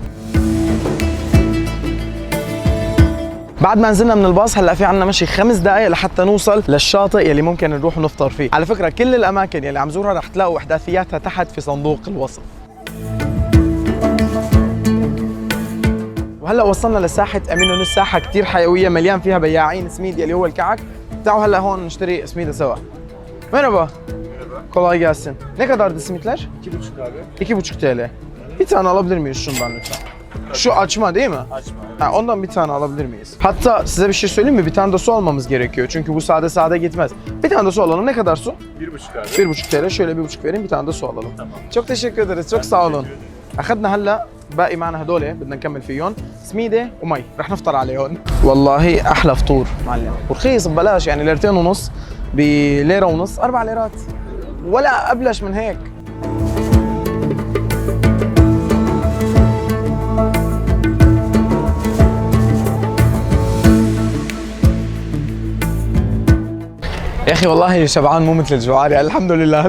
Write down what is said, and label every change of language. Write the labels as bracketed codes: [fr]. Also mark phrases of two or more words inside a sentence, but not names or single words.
[ar] بعد ما نزلنا من الباص هلا في عنا مشي 5 دقائق لحتى نوصل للشاطئ يلي ممكن نروح ونفطر فيه. على فكره كل الاماكن يلي عم زورها رح تلاقوا احداثياتها تحت في صندوق الوصف. وهلا وصلنا لساحة امينونو، الساحة كثير حيوية مليان فيها بياعين سميد يلي هو الكعك. تعالوا هلا هون نشتري سميدة سوا. [tr] Merhaba. Kolay gelsin. Ne kadardı simitler? 2,5 abi. 2,5 TL. Bir tane alabilir miyiz şundan lütfen? Şu açma değil mi? Açma. Ha, ondan bir tane alabilir miyiz? Hatta size bir şey söyleyeyim mi? Bir tane de su almamız gerekiyor. Çünkü bu sade gitmez. Bir tane de su alalım. Ne kadar su? 1,5 abi. 1,5 TL. Şöyle 1,5 vereyim. Bir tane de su alalım. Tamam. çok teşekkür ederiz. Çok sağ olun. [ar] اخذنا هلا باقي معنا هدول بدنا نكمل فيهم سميده ومي، رح نفطر عليهم. والله احلى فطور معلم، ورخيص ببلاش، يعني ليرتين ونص بليره ونص، 4 ليرات ولا ابلش من هيك. يا اخي والله شبعان مو مثل الجوعان، يعني الحمد لله.